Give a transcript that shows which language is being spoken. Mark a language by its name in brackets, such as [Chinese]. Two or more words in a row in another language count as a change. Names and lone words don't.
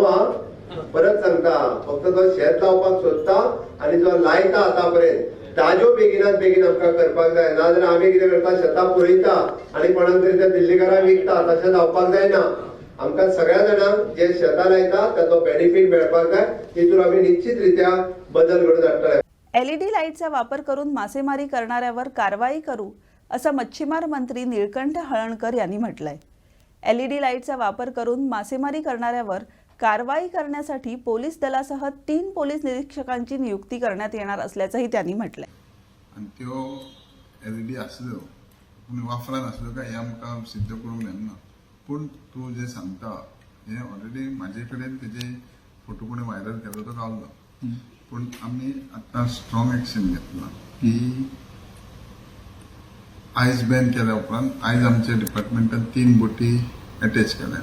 [Konkani] हा परत सांगता, फक्त तो शेत लावपाक सोदता आनी जो लायता आतापर्यंत ताज्यो बेगिनात बेगीन आमकां करपाक जाय. नाजाल्यार आमी कितें करता, शेतां पुरयता आनी कोणाक तरी त्या दिल्लीकारांक विकता. तशें जावपाक जायना. आमकां सगळ्या जाणांक जे शेतां लायता ताचो बेनिफीट मेळपाक जाय. तितून आमी निश्चित रित्या बदल घडोवन हाडटले. [Marathi] LED लाईटचा वापर करून मासेमारी करणाऱ्यावर कारवाई करू असं मच्छीमार मंत्री निळकंठ हळणकर यांनी म्हटलंय. LED लाईटचा वापर करून मासेमारी करणाऱ्यावर कारवाई करण्यासाठी पोलीस दलासह 3 पोलीस निरीक्षकांची नियुक्ती करण्यात येणार असल्याचंही त्यांनी म्हटलंय. [Konkani] आणि त्यो LED आसल्यो पूण वापरान आसल्यो काय हें आमकां सिद्ध करूंक मेळना. पूण तूं जें सांगता हें ऑलरेडी म्हाजे कडेन तेजे फोटो कोणें व्हायरल केलो तो गावलो. पूण आमी आतां [English] strong action [Konkani] घेतला की आयज बॅन केल्या उपरांत आयज आमच्या डिपार्टमेंटान 3 बोटी एटॅच केल्या.